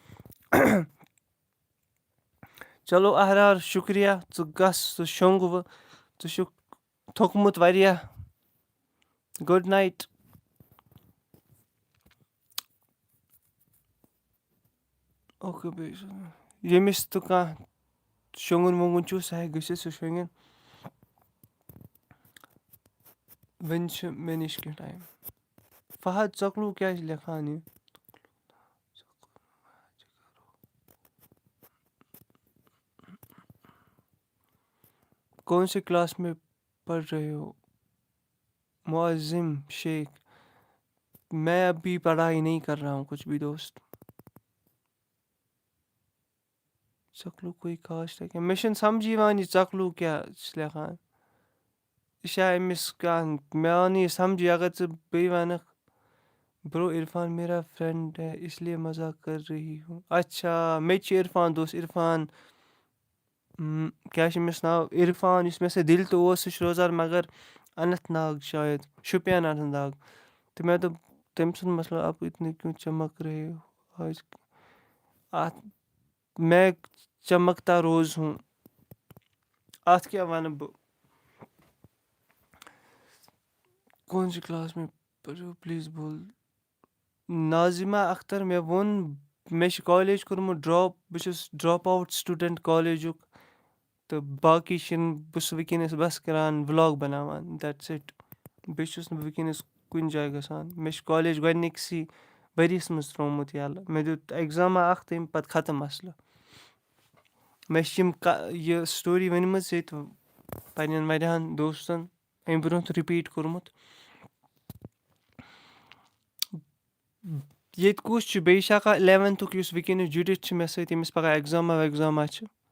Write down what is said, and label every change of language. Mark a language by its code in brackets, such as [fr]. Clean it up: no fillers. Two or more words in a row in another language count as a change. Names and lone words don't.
[ks] چلو احرار شُکریہ ژٕ گژھ ژٕ شۄنٛگ وٕ ژٕ چھُکھ تھوٚکمُت واریاہ [en] good night okay [ks] ییٚمِس تہٕ کانٛہہ شۄنٛگُن وۄنٛگُن چھُ سُہ ہٮ۪کہِ گٔژھِتھ سُہ شۄنٛگِن وۄنۍ چھُ مےٚ نِش کینٛہہ ٹایم فہد ژۄکلوٗ کیٛازِ چھِ لیکھان یہِ [ur] کون سے کلاس میں پڑھ رہے ہو معظم شیخ میں ابھی پڑھائی نہیں کر رہا ہوں کچھ بھی دوست ژۄکلوٗ کوئی خاص [ks] لیکھان مےٚ چھُنہٕ سَمجھی یِوان یہِ ژۄکلوٗ کیٛاہ چھِ لیکھان یہِ چھا أمِس کانٛہہ مےٚ آو نہٕ یہِ سَمجھی اگر ژٕ بیٚیہِ وَنکھ برو [ur] عرفان میرا فرٛٮ۪نٛڈ ہے اس لیے مزاق کر رہی ہوں اچھا [ks] مےٚ تہِ چھِ عرفان دوس عرفان کیٛاہ چھِ أمِس ناو عرفان یُس مےٚ سۭتۍ دِلہِ تہِ اوس سُہ چھُ روزان مگر اننت ناگ شاید شُپین اننت ناگ تہٕ مےٚ دوٚپ تٔمۍ سُنٛد مسلہٕ [ur] آپ اتنے کیوں چمک رہے ہو آج اَتھ میں چمکتا روز ہوں [ks] اَتھ کیٛاہ وَنہٕ بہٕ [ur] کون سی کلاس میں [ks] پٔرِو پلیٖز بول ناظِمہ اختر مےٚ ووٚن مےٚ چھُ کالیج کوٚرمُت ڈراپ بہٕ چھُس [en] drop out student [ks] کالیجُک تہٕ باقٕے چھِنہٕ بہٕ چھُس وٕنکیٚنَس بَس کَران وِلاگ بَناوان [en] that's it [ks] بیٚیہِ چھُس نہٕ وٕنکیٚنَس کُنہِ جایہِ گژھان مےٚ چھُ کالیج گۄڈٕنِکسٕے ؤریَس منٛز ترٛوومُت یَلہٕ مےٚ دیُت اٮ۪گزامہ اَکھ تَمہِ پَتہٕ ختم مَسلہٕ مےٚ چھِ یہِ سٹوری ؤنمٕژ ییٚتہِ پنٛنٮ۪ن واریاہَن دوستَن اَمہِ برونٛہہ تہِ رِپیٖٹ کوٚرمُت ییٚتہِ کُس چھُ بیٚیہِ چھا کانٛہہ 11th یُس وٕنکیٚنَس جُڑِتھ چھِ مےٚ سۭتۍ ییٚمِس پگاہ اٮ۪گزامہ وٮ۪گزامہ چھِ